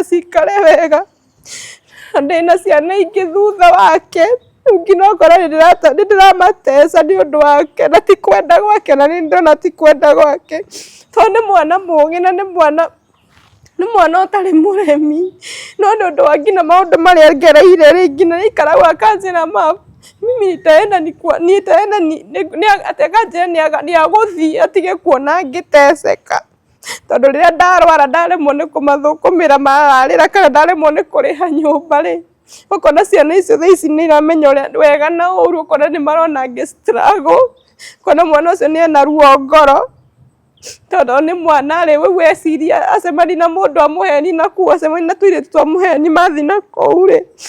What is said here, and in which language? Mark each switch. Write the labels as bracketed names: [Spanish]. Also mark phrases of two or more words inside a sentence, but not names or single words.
[Kikuyu] cikare wega, na ndĩna ciana ingĩ thutha wake, rĩu nginya ũkora nĩ ndĩramateca nĩ ũndũ wake, na ti kwenda gwake, na nĩ ndĩrona ti kwenda gwake, tondũ nĩ mwana mũgĩ na nĩ mwana ũtarĩ mũremi, no nĩ ũndũ wa nginya maũndũ marĩa ngereire rĩ, nginya nĩaikaragwo akanjĩra mama, mimi nitaenda akanjĩra nĩ agũthiĩ atige kuona ngĩteceka, tondũ rĩrĩa ndarwara ndaremwo nĩ kũmathũkũmĩra mararĩra, kana ndaremwo nĩ kũrĩha nyũmba rĩ, ũkona ciana icio thaa ici nĩ iramenya ũrĩa wega na ũru, ũkona nĩ marona ngĩ struggle, ũkona mwana ũcio nĩ ena ruo ngoro, tondũ nĩ mwana rĩ, rĩu eciria acemani na mũndũ amũheni na kũu, acemani na tũirĩtu twa mũheni mathi na kũu rĩ,